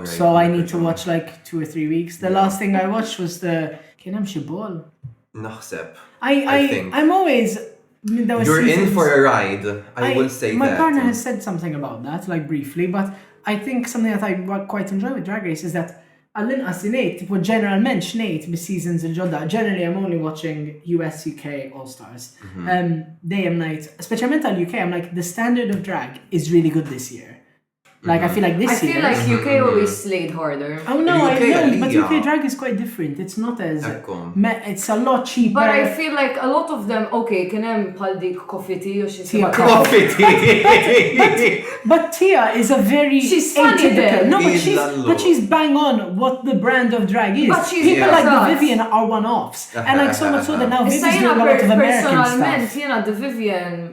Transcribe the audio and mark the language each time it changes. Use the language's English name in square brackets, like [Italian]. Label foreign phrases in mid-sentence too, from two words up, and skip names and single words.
[English] So I need to watch like 2 or 3 weeks. The last thing I watched was the Kien Shibol. [Maltese] Naħseb. [English] I think. I'm always. You're in for a ride. I will say that. My partner has said something about that, like briefly, but I think something that I quite enjoy with Drag Race is that [Maltese] għall-inqas ngħid, tipo ġeneralment x'ngħid bis-seasons il-ġodda. [English] Generally I'm only watching US UK All Stars. [Maltese] Dejjem ngħid, speċjalment għall-UK, [English] I'm like the standard of drag is really good this year. Like I feel like this year. I feel like UK always slayed harder. Oh no, I know, but UK drag is quite different. It's not as it's a lot cheaper. But I feel like a lot of them, [Maltese] okay, kien hemm bħal dik Coffee Tea [English] or she's Coffee Tea. But Tia is a very she's funny then. No, but she's bang on what the brand of drag is. But she's people like the Vivian are one-offs, and like so much so that now Vivian's doing a lot of American stuff. Personalment, the Vivian.